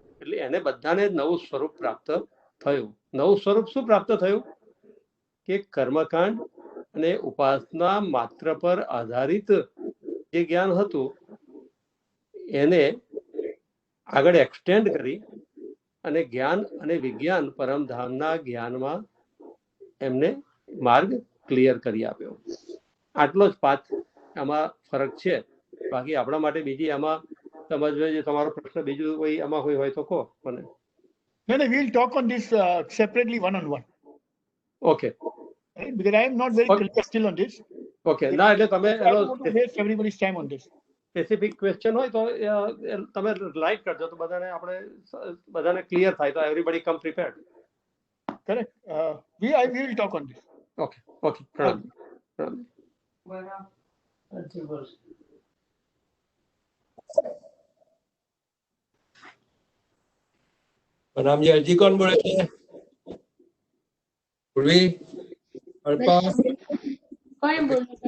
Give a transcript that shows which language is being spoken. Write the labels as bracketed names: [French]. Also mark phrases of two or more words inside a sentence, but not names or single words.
[Gujarati] એટલે એને બધાને નવું સ્વરૂપ પ્રાપ્ત થયું. નવું સ્વરૂપ શું પ્રાપ્ત થયું કે કર્મકાંડ અને ઉપાસના માત્ર પર આધારિત જે જ્ઞાન હતું એને આગળ એક્સટેન્ડ કરી અને જ્ઞાન અને વિજ્ઞાન પરમધામના જ્ઞાનમાં એમને માર્ગ ક્લિયર કરી આપ્યો. આટલો જ પાથ આમાં ફરક છે. બાકી આપણા માટે બીજી આમાં સમજવા જે તમારો પ્રશ્ન બીજું કોઈ આમાં હોય તો કહો મને. [English] No, we'll talk on this separately, one-on-one. Okay. Right? Because I am not very clear still on this. [Gujarati] Okay. ના એટલે તમે [English] I don't want to waste everybody's time on this. specific question [Gujarati] હોય તો તમે લાઈક કરજો તો બધાને આપણે બધાને ક્લિયર થાય તો [English] everybody come prepared. Correct. We will talk on this. [Gujarati] Okay. પ્રણામ. [Hindi] प्रणाम जी. अर्जी कौन बोले थे? पूर्वी अल्पा कौन बोले थे?